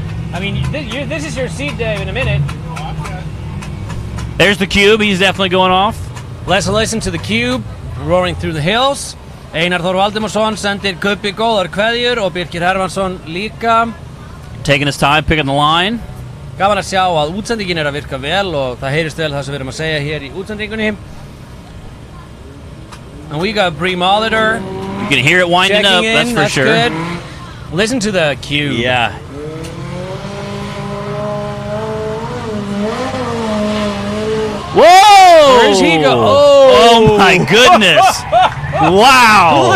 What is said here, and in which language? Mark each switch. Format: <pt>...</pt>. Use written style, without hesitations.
<en>I mean, this is your seat, Dave, in a minute. There's the Cube. He's definitely going off. Let's listen to the Cube roaring through the hills.</en> <is>Einar Þór Valdimarsson sendir Kubbi góðar kveðjur og Birkir Hermansson líka.</is> <en>Taking his time, picking the line.</en> <is>Gaman að sjá að útsendingin að virka vel og það heyrist vel það sem við erum að segja hér í útsendingunni.</is> <en>And we got Bree Molitor. You can hear it winding up, that's for sure. Good. Listen to the Cube. Yeah. Whoa! Where's he go? Oh my goodness! Wow!</en>